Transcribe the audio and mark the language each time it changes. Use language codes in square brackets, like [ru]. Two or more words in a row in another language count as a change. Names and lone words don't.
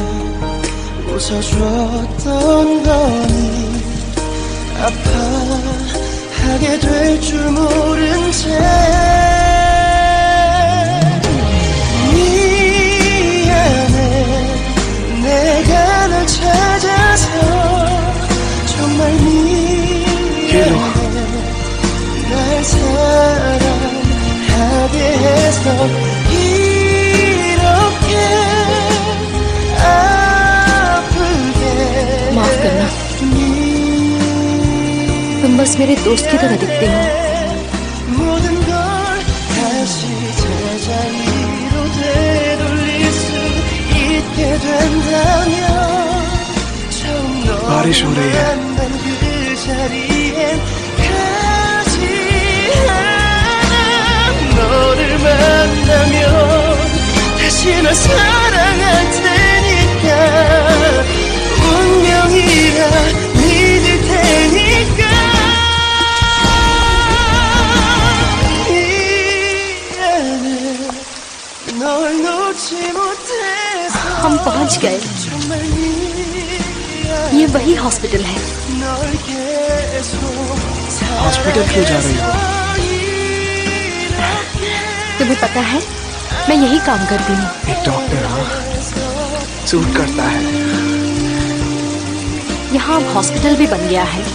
[ko] 웃어줬던 너니 아파하게 될 줄 모른 채 내가 널 찾아서 정말 미안해. 날 사랑하게 해서 이렇게 아프게. [hi] माफ करना, तुम बस मेरे दोस्त की तरह दिखते हो। [ko] 모든 걸 다시 제자리로 되돌릴 수 있게 된다면 [hi] बारिश हो रही है। [ko] 그 자리엔 가지 않아. 너를 만나면 다시 널 사랑할 테니까 운명이라 믿을 테니까. 미안해 널 놓지 못해서. [hi] हम पहुंच गए। [ko] 정말 미안해. [hi] ये वही हॉस्पिटल है। हॉस्पिटल क्यों जा रही हो? तुम्हें पता है मैं यही काम करती हूँ। एक डॉक्टर, हाँ, सूट करता है। यहाँ अब हॉस्पिटल भी बन गया है।